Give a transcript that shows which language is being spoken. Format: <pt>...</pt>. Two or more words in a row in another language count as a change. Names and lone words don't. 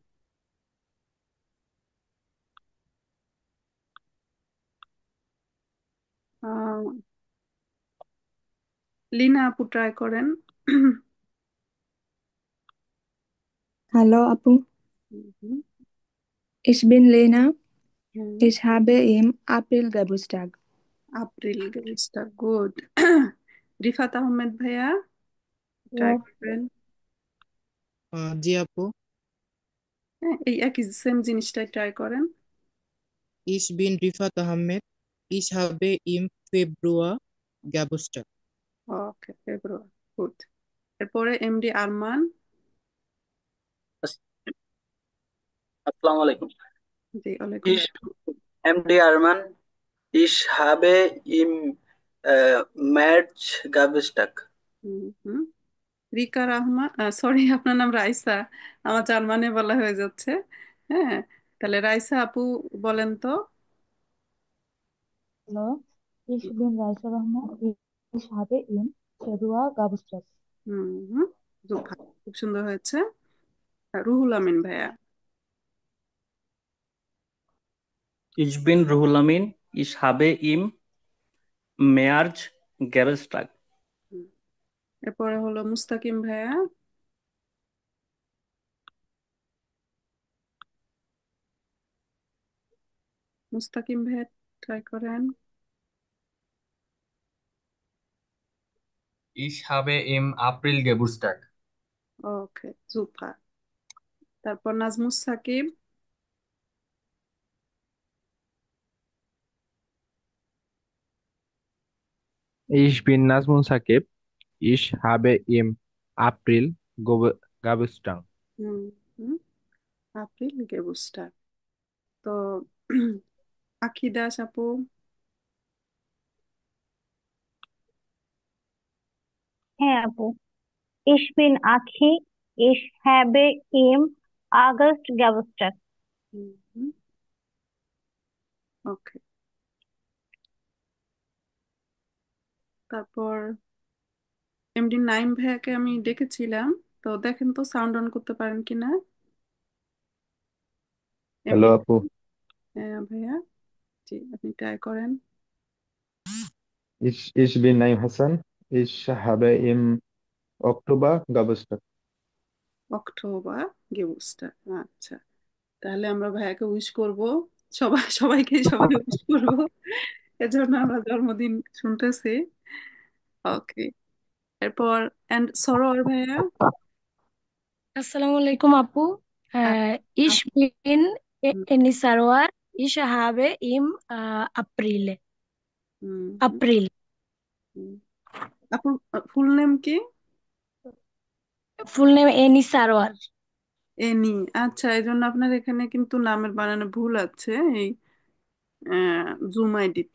<bn>আহ, লিনা আপু ট্রাই করেন।</bn> <de>Hallo Apu, হুম, ich bin Lena.</de> <bn>হ্যাঁ,</bn> <de>Ich habe im April Geburtstag.</de> <bn>আপ্রিল গেমসটা, গুড। রিফাত আহমেদ ভাইয়া ট্রাই Yes, করবেন। জি আপু। হ্যাঁ, এই একই সেম জিনিসটাই ট্রাই করেন।</bn> <de>Ich bin Rifat Ahmed. Ich habe im Februar Geburtstag.</de> <bn>ওকে, ফেব্রুয়ারি, গুড। এরপরে এমডি আরমান।</bn> <ar>السلام عليكم.</ar> <bn>জি, ওয়ালাইকুম Ich আসসালাম। MD Arman.</bn> <de>Ich habe im März Geburtstag. হুম হুম।</de> <bn>রিকা রহমান, সরি, আপনার নাম রাইসা, আমার জার্মানে বলা হয়ে যাচ্ছে। হ্যাঁ, তাহলে রাইসা আপু বলেন তো।</bn> <de>Hallo, ich bin Raisa Rahman. Ich habe im Februar Geburtstag.</de> <bn>হুম হুম, খুব ভালো, খুব সুন্দর হয়েছে। রুহুল আমিন ভাইয়া।</bn> <de>Ich bin Ruhul Amin. Ich habe im März Geburtstag.</de> <bn>হুম, এরপরে হলো মুস্তাকিম ভাইয়া। মুস্তাকিম ভাইয়া ট্রাই করেন।</bn> <de>Ich habe im April Geburtstag.</de> <bn>ওকে, সুপার। তারপর নাজমুস সাকিব।</bn> <de>Ich bin Nazmul Sakib. Ich habe im April Geburtstag.</de> <bn>হুম হুম</bn> <de>April Geburtstag.</de> <bn>তো আখি দাস আপু। হ্যাঁ আপু,</bn> <de>ich bin Akhi, ich habe im August Geburtstag.</de> <bn>ওকে, তারপর এমডি নাইম ভাইয়াকে আমি ডেকেছিলাম, তো দেখেন তো সাউন্ড অন করতে পারেন কিনা। হ্যালো এমডি আপু। ভাইয়া, জি আপনি ট্রাই করেন।</bn> <de>Ich bin Naim Hassan. Ich habe im Oktober Geburtstag. Oktober Geburtstag,</de> <bn>আচ্ছা। তাহলে আমরা ভাইয়াকে উইশ করব, সবাইকে সবাই উইশ করব, এজন্য আমরা জন্মদিন শুনতেছি। ওকে, এরপর এন্ড সরোয়ার ভাইয়া।</bn> <ar>السلام عليكم আপু। আ-</ar> <bn>Ich আপ- bin হুম,</bn> <de>Eni Sarwar. Ich habe im April. হুম, হুম,</de> <bn>April. হুম। আপনার</bn> <en>full name</en> <bn>কি?</bn> <en>Full name Eni Sarwar.</en> <bn>এনি, আচ্ছা। এই জন্য আপনার এখানে কিন্তু নামের বানানে ভুল আছে এই জুম আইডিতে।</bn>